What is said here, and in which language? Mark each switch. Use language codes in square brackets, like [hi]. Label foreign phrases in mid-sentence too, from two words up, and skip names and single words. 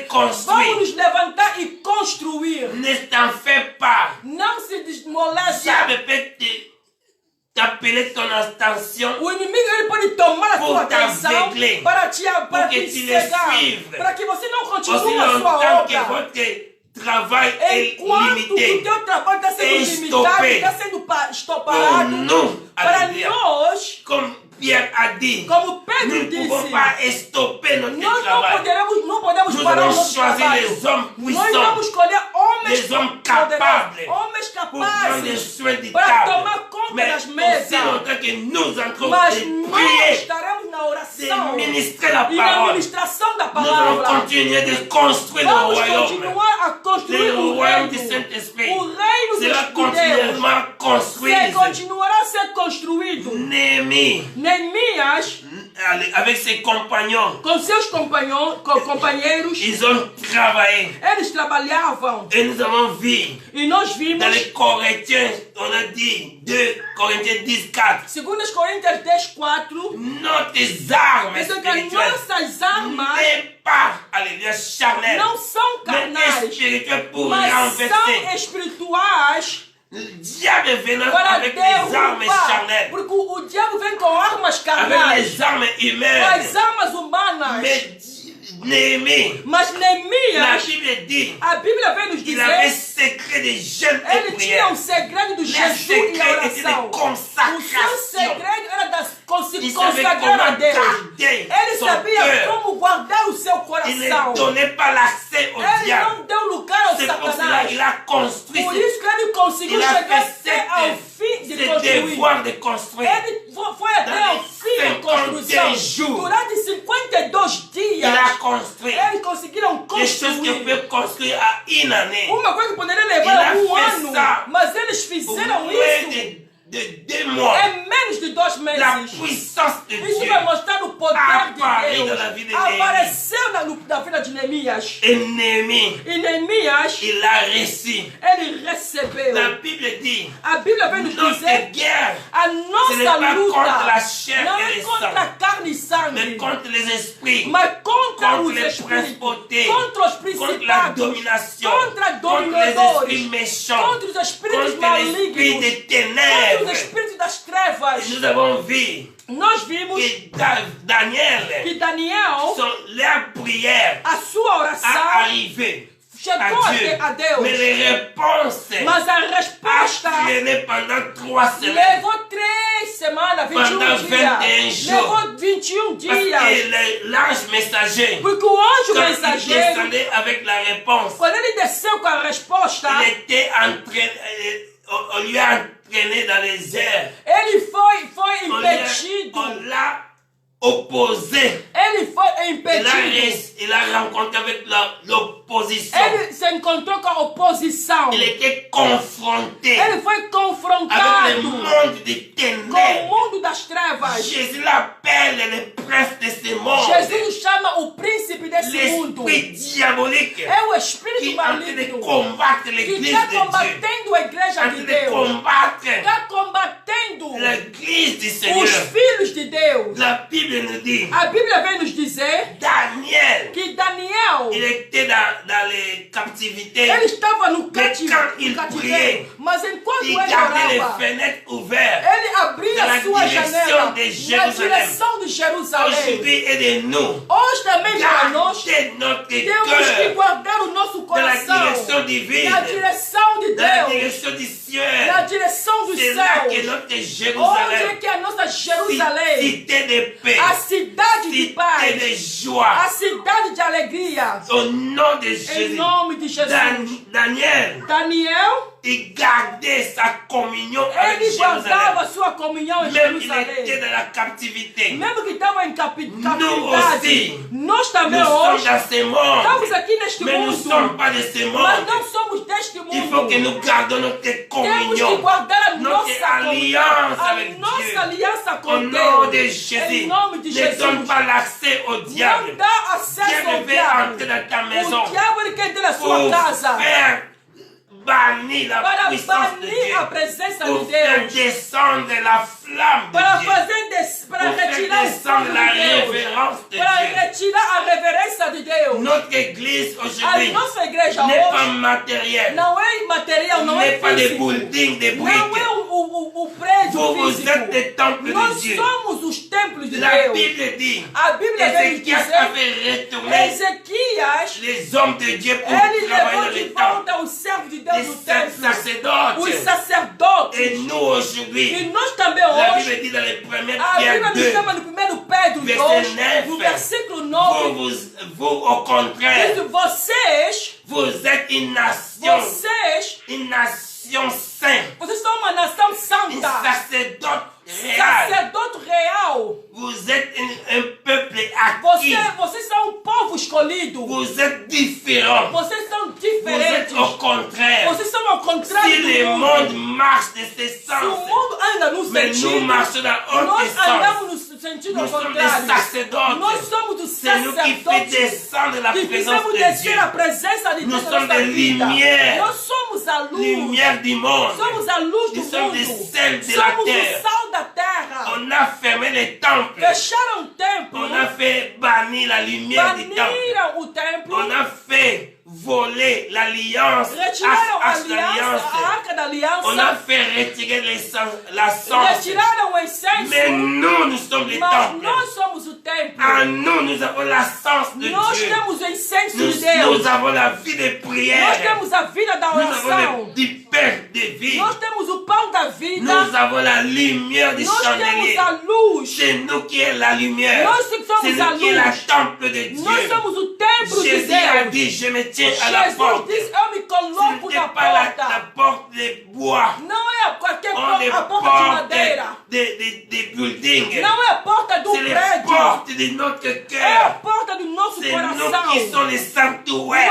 [pt] Vamos [fr] construisons. [pt] nos levantar e construir. [fr] Ne t'en fais pas. [pt] Não se desmoleça. [fr] Diable peut t'appeler ton attention [pt] O inimigo ele pode tomar a [fr] Pour [pt] sua atenção [fr] t'aveugler. [pt] para te [fr] que tu le [pt] cegar, [fr] suives. [pt] para que você não [fr] aussi [pt] continue a sua [fr] longtemps que [pt] obra. [fr] votre travail est [pt] Enquanto o [fr] limité. [pt] teu trabalho está sendo É limitado, [fr] estopé. [pt] está sendo [fr] Pour [pt] parado, [fr] nous, [pt] para [fr] alléluia. [pt] nós, [fr] Comme Pierre a dit, [pt] como Pedro [fr] nous ne pouvons [pt] disse, [fr] pas stopper notre [pt] nós [fr] travail. [pt] não podemos [fr] Nous [pt] parar o [fr] allons [pt] nosso [fr] choisir [pt] trabalho. [fr] les hommes [pt] Nós [fr] puissants [pt] vamos escolher homens [fr] les hommes [pt] poderosos, [fr] capables [pt] homens [fr] pour prendre les [pt] capazes, [fr] soins du [pt] para [fr] table. [pt] tomar conta [fr] Mais [pt] das [fr] aussi [pt] mesas. [fr] longtemps que nous entrons [pt] Mas [fr] et [pt] nós [fr] prier, [pt] estaremos na oração [fr] de ministrer la [pt] e na [fr] parole. [pt] ministração da [fr] Nous allons [pt] palavra. [fr] continuer de construire le [pt] Vamos [fr] royaume. [pt] continuar a construir [fr] Le [pt] o [fr] royaume du [pt] reino. [fr] Saint-Esprit. [pt] O reino [fr] Cela [pt] de Deus. [fr] continuellement construit. [pt] Continuará a ser construído. [fr] Néhémie, [pt] Neemias, [fr] avec ses compagnons, [pt] com seus companheiros, [fr] ils ont travaillé. [pt] eles trabalhavam. [fr] Et nous avons vu [pt] E nós vimos, [fr] dans les Corinthiens, on a dit 2 Corinthiens 10, 4. [pt] 2 Coríntios 10, 4, [fr] Nos armes [pt] diz que [fr] spirituelles [pt] nossas armas [fr] n'est pas, alléluia, charnelles, [pt] não são [fr] mais [pt] carnais, [fr] spirituelles pour [pt] mas [fr] renverser. [pt] são espirituais [fr] Le diable venant [pt] para [fr] avec les armes [pt] derrubar. [fr] charnelles, [pt] Porque o diabo vem com armas [fr] avec [pt] carnais, [fr] les armes [pt] com [fr] humaines. [pt] as armas humanas. [fr] Mais Néhémie, [pt] Mas [fr] la [pt] Neemias, [fr] Bible dit, [pt] a Bíblia vem nos [fr] il avait [pt] dizer, [fr] secret des jeûnes et [pt] ele tinha [fr] prières. [pt] o segredo do [fr] Le [pt] jejum e a [fr] secret était [pt] oração. [fr] de [pt] O seu [fr] consacration. [pt] segredo era da [fr] Il savait [pt] consagrar a [fr] comment [pt] Deus. [fr] garder [pt] Ele [fr] son [pt] sabia [fr] cœur. [pt] como guardar o seu [fr] Il ne [pt] coração. [fr] donnait pas l'accès au [pt] Ele [fr] diable. [pt] não deu lugar ao [fr] C'est pour cela [pt] Satanás. [fr] qu'il a construit [pt] Por isso que ele conseguiu [fr] il a [pt] chegar [fr] fait [pt] até ao fim de [fr] ce [pt] construir. [fr] devoir de construire. [pt] Ele foi até ao fim da [fr] 51 [pt] construção. [fr] jours. [pt] Durante 52 [fr] Il a [pt] dias, [fr] construit [pt] eles conseguiram [fr] des choses qu'on [pt] construir. [fr] peut construire à une année. [pt] Uma coisa que poderia Ele levar um fez ano, [fr] ça [pt] mas eles [fr] Pour [pt] fizeram [fr] moins [pt] isso [fr] de de 2 mois, [pt] em menos de 2 meses, [fr] la puissance de [pt] isso [fr] Dieu [pt] vai mostrar o poder [fr] apparaît [pt] de [fr] dans [pt] Deus. [fr] la vie de [pt] Apareceu na vida de Neemias. [fr] Et Néhémie, [pt] E Neemias, [fr] il a reçu. [pt] ele recebeu. [fr] La Bible dit, [pt] A Bíblia vem nos [fr] notre [pt] dizer [fr] guerre, [pt] a [fr] ce n'est [pt] nossa [fr] pas contre la [pt] luta [fr] chair [pt] não [fr] et [pt] é [fr] le [pt] contra [fr] sang, [pt] carne e [fr] mais [pt] sangue, [fr] contre les esprits, [pt] mas contra [fr] contre [pt] os [fr] les [pt] espíritos, [fr] principautés, [pt] contra os [fr] contre la [pt] principados, [fr] domination, [pt] contra [fr] contre les [pt] dominadores, [fr] esprits méchants, [pt] contra os espíritos [fr] contre l'esprit [pt] malignos, [fr] des [pt] contra os [fr] ténèbres. [pt] espíritos das trevas. [fr] Nous avons vu [pt] Nós vimos [fr] que Daniel, [pt] que Daniel, [fr] leur prière [pt] a sua [fr] a [pt] oração [fr] arrivé [pt] chegou [fr] à Dieu, [pt] a Deus, [fr] mais les réponses [pt] mas a resposta [fr] a traîné pendant 3 semaines. [pt] levou 3 semanas, 21 [fr] Pendant 21 [pt] dias. [fr] jours. [pt] Levou 21 [fr] Parce [pt] dias. [fr] que l'ange messager, [pt] Porque o anjo [fr] quand il [pt] mensageiro, [fr] descendait avec la réponse, [pt] quando ele desceu com a resposta, [fr] il était on lui a entraîné dans les airs. [pt] ele foi [fr] On [pt] impedido. [fr] l'a opposé. [pt] Ele foi impedido. [fr] Il a rencontré avec l'opposition. [pt] Ele se encontrou com a oposição. [fr] Il était confronté [pt] Ele foi [fr] avec le [pt] confrontado [fr] monde des [pt] com o [fr] ténèbres. [pt] mundo das trevas. [fr] Jésus l'appelle le prince de ce monde. [pt] Jesus chama o príncipe desse mundo. [fr] L'esprit diabolique [pt] É o [fr] qui [pt] espírito [fr] est en train de [pt] maligno [fr] combattre [pt] que [fr] l'église [pt] está [fr] de Dieu. [pt] combatendo a igreja [fr] En [pt] de [fr] train de [pt] Deus. [fr] combattre [pt] Está combatendo [fr] l'église du [pt] os [fr] Seigneur. [pt] filhos de Deus. [fr] La Bible nous dit, [pt] A Bíblia vem nos dizer [fr] Daniel, [pt] que Daniel, [fr] il était dans les captivités. [pt] ele estava no [fr] quand il [pt] cativeiro, [fr] priait, [pt] mas enquanto [fr] Il [pt] ele [fr] gardait les [pt] orava, [fr] fenêtres ouvertes. [pt] ele abria [fr] Dans la [pt] a sua direção janela de na Jerusalém. direção de Jerusalém. [fr] Aujourd'hui et de nous, [pt] Hoje também para nós, [fr] gardez notre [pt] temos que [fr] cœur [pt] guardar o nosso [fr] dans la [pt] coração [fr] direction divine, [pt] na direção de [fr] dans la [pt] Deus, [fr] direction du ciel. [pt] na direção do [fr] C'est là que [pt] céu. [fr] notre [pt] Onde é [fr] Jérusalem, [pt] que a nossa Jerusalém, [fr] cité de paix, [pt] a cidade de [fr] cité [pt] paz, [fr] de joie, [pt] a cidade de alegria, [fr] au nom de [pt] em [fr] Jésus. [pt] nome de Jesus. [fr] Daniel, [pt] Daniel, [fr] il gardait sa communion avec [pt] ele [fr] Jérusalem. [pt] guardava sua comunhão em [fr] Même il était [pt] Jerusalém. [fr] dans la captivité. [pt] Mesmo que estava em [fr] Nous [pt] capitalidade, [fr] aussi, [pt] nós [fr] nous [pt] também [fr] sommes [pt] hoje [fr] dans ce monde, [pt] estamos aqui neste [fr] mais nous ne sommes [pt] mundo, [fr] pas de ce [pt] mas [fr] monde. [pt] não somos deste [fr] Il faut que [pt] mundo. [fr] nous gardons notre [pt] Temos que [fr] communion, [pt] guardar a [fr] notre [pt] nossa [fr] alliance [pt] comunhão, a [fr] avec [pt] nossa [fr] Dieu. [pt] aliança [fr] Au [pt] com [fr] nom de [pt] Deus. [fr] Jésus, [pt] Em nome de [fr] ne [pt] Jesus. [fr] donne pas l'accès au [pt] Não [fr] diable. [pt] dá acesso [fr] Diable [pt] ao [fr] veut [pt] diabo. [fr] entrer dans ta maison [pt] O diabo ele quer entrar na sua [fr] pour [pt] casa [fr] faire bannir la [pt] para [fr] puissance de [pt] banir a [fr] Dieu, [pt] presença [fr] pour [pt] de [fr] faire [pt] Deus, [fr] descendre la flamme [pt] para [fr] de Dieu, [pt] para [fr] pour faire [pt] retirar o [fr] descendre [pt] fogo [fr] la [pt] de Deus, [fr] révérence de [pt] para [fr] Dieu. [pt] retirar a reverência de Deus. [fr] Notre église [pt] A [fr] aujourd'hui [pt] nossa igreja [fr] n'est pas [pt] hoje [fr] matérielle, [pt] não é imaterial, não [fr] n'est [pt] é [fr] pas des [pt] físico, [fr] buildings, des [pt] não [fr] briques. [pt] é o prédio [fr] Vous êtes [pt] físico. [fr] des temples de [pt] Nós [fr] Dieu. [pt] somos os templos de [fr] La [pt] Deus. [fr] Bible dit, [pt] A Bíblia vem nos [fr] Ézéchias a [pt] dizer, [fr] fait retourner [pt] Ezequias, [fr] les hommes de Dieu pour [pt] ele [fr] travailler [pt] levou [fr] dans [pt] de [fr] les temples, [pt] volta os servos de Deus [fr] les [pt] no [fr] saints [pt] templo, [fr] sacerdotes. [pt] os sacerdotes. [fr] Et nous aujourd'hui, [pt] E nós também [fr] la [pt] hoje, [fr] Bible dit dans les premières [pt] a [fr] Pierre [pt] Bíblia nos [fr] 2, [pt] chama no 1 Pedro [fr] Verset [pt] 2, [fr] 9, [pt] no versículo 9, [fr] vous au contraire, [pt] diz, vocês [fr] une nation sainte, [pt] vocês são uma nação [fr] un [pt] santa, [fr] sacerdote réel. [pt] sacerdote real. [fr] Vous êtes un peuple acquis. [pt] Vocês são um povo escolhido. [fr] Vous êtes différents. [pt] Vocês são [fr] Vous êtes [pt] diferentes. [fr] au contraire. [pt] Vocês são ao contrário [fr] Si [pt] do [fr] le [pt] mundo. [fr] monde marche de ce [pt] Se o [fr] sens, [pt] mundo anda no [fr] mais nous [pt] sentido, [fr] marchons dans l'autre [pt] nós [fr] sens. [pt] andamos no sentido [fr] Nous [pt] ao [fr] sommes des [pt] contrário. [fr] sacerdotes. [pt] Nós somos os [fr] C'est nous qui fait [pt] sacerdotes [fr] descendre la [pt] que [fr] présence [pt] fizemos [fr] de [pt] descer [fr] Dieu. [pt] a presença de [fr] Nous [pt] Deus na [fr] sommes [pt] nossa [fr] des [pt] vida. [fr] lumières. [pt] Nós somos a luz. [fr] Lumière du monde. [pt] Somos a luz do [fr] Nous sommes des [pt] mundo. [fr] sels de la [pt] Somos o [fr] terre. [pt] sal da terra. [fr] On a fermé les temples. [pt] Fecharam o templo. [fr] On a fait bannir la lumière du temple. [pt] Baniram o templo. [fr] On a fait voler l'alliance, [pt] Retiraram a [fr] l'alliance. [pt] arca da aliança. [fr] On a fait retirer la sang. [pt] Retiraram o incenso. [fr] Mais nous sommes les [pt] Mas [fr] temples. [pt] nós somos o templo. [fr] En nous avons la sens de [pt] Nós [fr] Dieu. [pt] temos o incenso de Deus. [fr] Nous avons la vie de [pt] Nós [fr] prière. [pt] temos a vida da [fr] Nous avons [pt] oração. [fr] du pain de vie. [pt] Nós temos o pão da vida. [fr] Nous avons la lumière du [pt] Nós temos [fr] chandelier. [pt] a luz. [fr] C'est nous qui est la lumière. [pt] Nós que somos [fr] C'est [pt] a [fr] nous qui est la [pt] luz. [fr] temple de [pt] Nós [fr] Dieu. [pt] somos o templo de [fr] Jésus a [pt] Deus. [fr] dit, je me tiens à la [pt] Jesus [fr] porte. [pt] disse, eu me [fr] Ce [pt] coloco [fr] n'était [pt] na [fr] pas la [pt] porta. [fr] porte de bois. [pt] Não é qualquer [fr] On les [pt] porta, a porta de [fr] portes [pt] madeira. [fr] des buildings. [pt] Não é a [fr] C'est les portes de notre cœur. C'est nous qui sommes les sanctuaires.